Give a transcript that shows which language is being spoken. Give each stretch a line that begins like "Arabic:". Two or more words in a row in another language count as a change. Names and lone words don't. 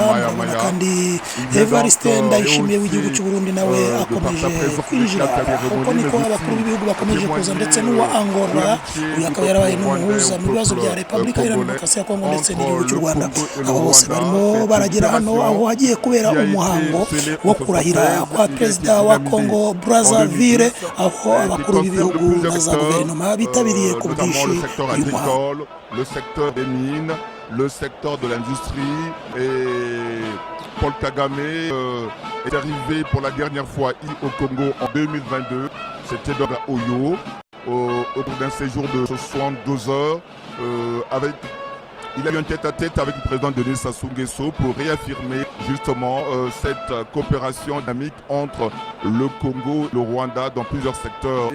Kinyarwanda: Murabona kandi Evariste Ndayishimiye w'igihugu cy'u Burundi nawe akomeje kwinjira, uko niko abakuru b'ibihugu bakomeje kuza, ndetse n'uwa Angola, uyu akaba yarabaye n'umuhuza mu bibazo bya Repubulika Iharanira Demokarasi ya Kongo ndetse n'igihugu cy'u Rwanda. Abo bose barimo baragera hano aho hagiye kubera umuhango wo kurahira kwa perezida wa Congo Brazzaville, aho abakuru b'ibihugu na za guverinoma bitabiriye ku bwinshi uyu muhango.
French: Le secteur des mines, le secteur de l'industrie, et Paul Kagame est arrivé pour la dernière fois au Congo en 2022. C'était dans la Oyo, au cours d'un séjour de 72 heures. Il a eu un tête-à-tête avec le président Denis Sassou Nguesso pour réaffirmer justement cette coopération dynamique entre le Congo et le Rwanda dans plusieurs secteurs.